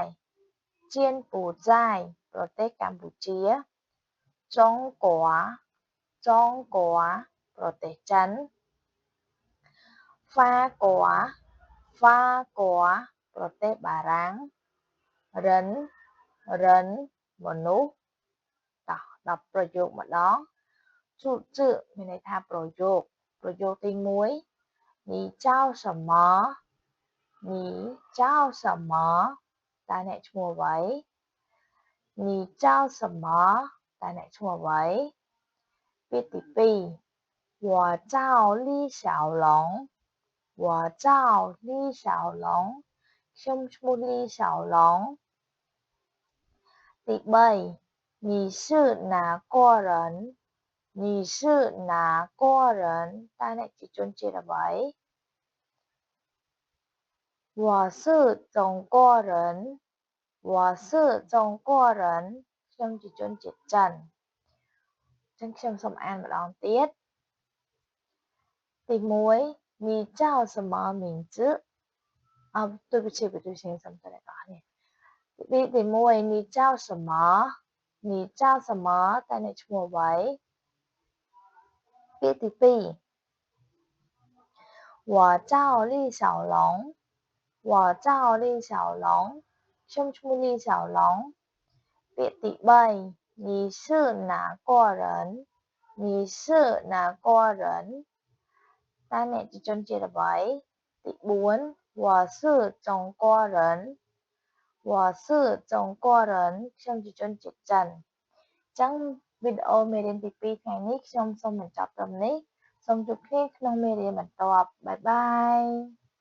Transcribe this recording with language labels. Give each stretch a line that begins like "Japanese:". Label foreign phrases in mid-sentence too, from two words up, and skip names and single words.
Khmer: ប្រទេសកម្ពុជាចុងកួប្រទេសចិនហ្វាកួប្រទេសបារាំង រិនមនុស្សតោះដល់ប្រយោគម្ដងជូជឺមានន័យថាប្រយោគទី1
Chinese: 你叫什么
Khmer: តើអ្នកឈ្មោះអ្វី
Chinese: 你叫什么
Khmer: តើអ្នកឈ្មោះអ្វីពាក្យទី2
Chinese: 我叫李小龙
Khmer: ខ្ញុំឈ្មោះលី小龙ទី3
Chinese: 你是哪国人
Khmer: តើអ្នកជាជនជាតិអ្វី
Chinese: 我是中国人
Khmer: ខ្ញុំជាជនជាតិចិនចឹងខ្ញុំសូមអានម្ដងទៀត ទី 1
Chinese: 你叫什么名字对不起
Khmer: សូមតើអ្នកទាំងអស់គ្នាទី1
Chinese: 你叫什么
Khmer: តើអ្នកឈ្មោះអ្វីពាក្យទី2
Chinese: 我叫李小龙
Khmer: ខ្ញុំឈ្មោះលី小龙ពាក្យទី 3
Chinese: 你是哪国人
Khmer: តើអ្នកជាជនជាតិអ្វីទី 4
Chinese: 我是中国人
Khmer: ខ្ញុំជាជនជាតិចិនអញ្ចឹងវីដេអូមេរៀនទី2ថ្ងៃនេះខ្ញុំសូមបញ្ចប់ត្រឹមនេះសូមជួបគ្នាក្នុងមេរៀនបន្ទាប់បាយបាយ